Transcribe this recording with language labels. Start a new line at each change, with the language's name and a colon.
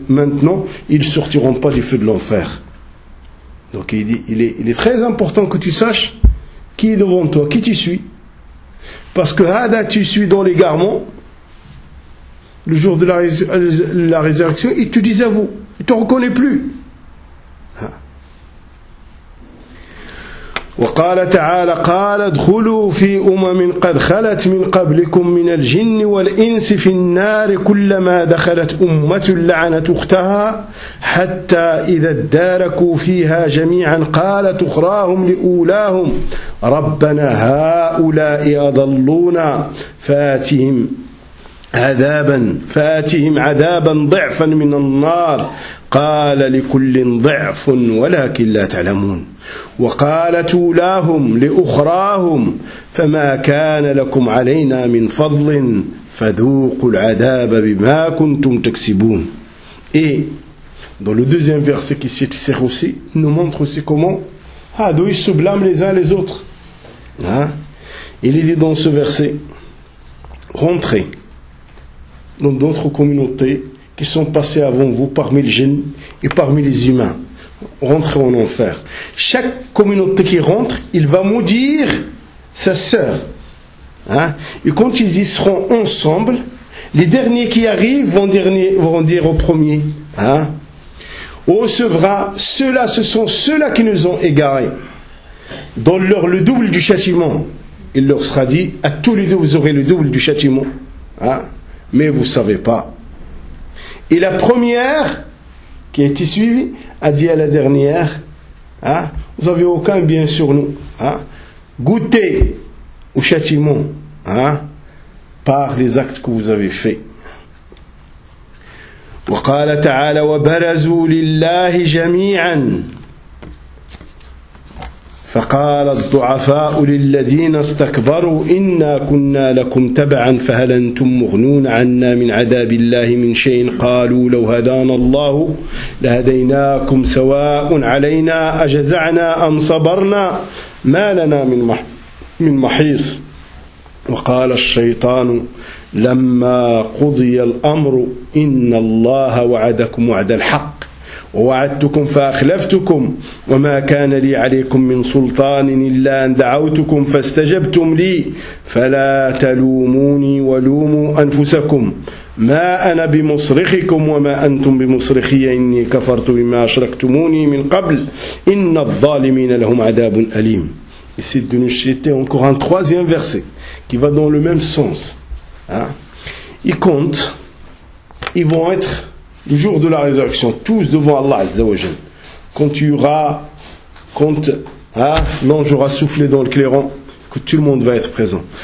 French: Maintenant ils sortiront pas du feu de l'enfer. Donc il dit, il est très important que tu saches qui est devant toi, qui tu suis. Parce que hada, tu suis dans l'égarement le jour de la résurrection, et tu désavoues, il ne te reconnaît plus.
Arabic: وقال تعالى قال ادخلوا في أمم قد خلت من قبلكم من الجن والإنس في النار كلما دخلت أمة لعنت أختها حتى إذا اداركوا فيها جميعا قالت أخراهم لأولاهم ربنا هؤلاء أضلونا فآتهم عذابا ضعفا من النار قال لكل ضعف ولكن لا تعلمون وقالت أولاهم لأخراهم فما كان لكم علينا من فضل فذوقوا العذاب بما كنتم تكسبون.
French: Et dans le deuxième verset qui cite ce aussi, nous montre aussi comment d'où ils se blâment les uns les autres. Il est dit dans ce verset, rentrez dans d'autres communautés qui sont passés avant vous parmi les djinns et parmi les humains, rentrer en enfer. Chaque communauté qui rentre, il va maudire sa sœur. Et quand ils y seront ensemble, les derniers qui arrivent vont dire aux premiers, recevra ceux-là, ce sont ceux-là qui nous ont égarés. Dans leur le double du châtiment, il leur sera dit, à tous les deux vous aurez le double du châtiment. Hein? Mais vous ne savez pas. Et la première qui a été suivie a dit à la dernière, hein? Vous n'avez aucun bien sur nous. Hein? Goûtez au châtiment, hein? Par les actes que vous avez faits.
Arabic: وقال تعالى وبرزوا لله جميعا فقال الضعفاء للذين استكبروا إنا كنا لكم تبعا فهل أنتم مغنون عنا من عذاب الله من شيء قالوا لو هدانا الله لهديناكم سواء علينا أجزعنا أم صبرنا ما لنا من محيص وقال الشيطان لما قضي الأمر إن الله وعدكم وعد الحق ووعدتكم فأخلفتكم وما كان لي عليكم من سلطان إلا أن دعوتكم فاستجبتم لي فلا تلوموني ولوموا أنفسكم ما أنا بمصرخكم وما أنتم بمصرخي إني كفرت بما أشركتموني من قبل إن الظالمين لهم عذاب أليم.
French: Ici de nous citer encore un troisième verset qui va dans le même sens. Hein? Ils comptent, ils vont être le jour de la résurrection, tous devant Allah Azza wa Jal. Quand il y aura, quand l'ange aura soufflé dans le clairon, que tout le monde va être présent.